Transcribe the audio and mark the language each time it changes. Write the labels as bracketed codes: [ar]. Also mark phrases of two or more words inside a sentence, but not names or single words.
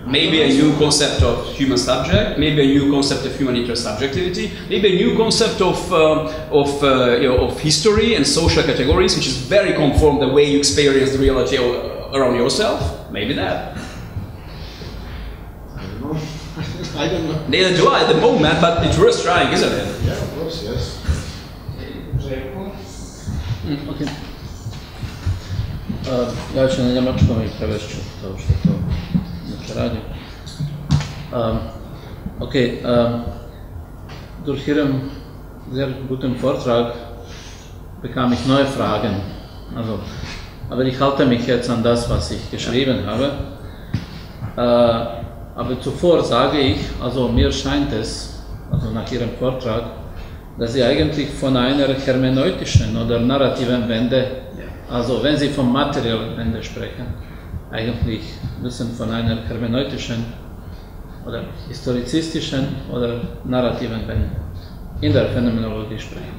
[en] maybe a new concept of human subject, maybe a new concept of human intersubjectivity, maybe a new concept of history and social categories, which is very conform the way you experience the reality around yourself. Maybe that. I don't know. I don't know. Neither do I at the moment, but it's worth trying, isn't it? Yeah, of course, yes. Okay. [bs] Ja ću na njemačkom i prevešću to što to neće radi. [de] Okay, durch Ihren sehr guten Vortrag bekam ich neue Fragen. Also, aber ich halte mich jetzt an das, was ich geschrieben habe. Aber zuvor sage ich, also mir scheint es, also nach Ihrem Vortrag, dass Sie eigentlich von einer hermeneutischen oder narrativen Wende, also wenn Sie von materiellen Wende sprechen, eigentlich müssen von einer hermeneutischen oder historizistischen oder narrativen Wende in der Phänomenologie sprechen.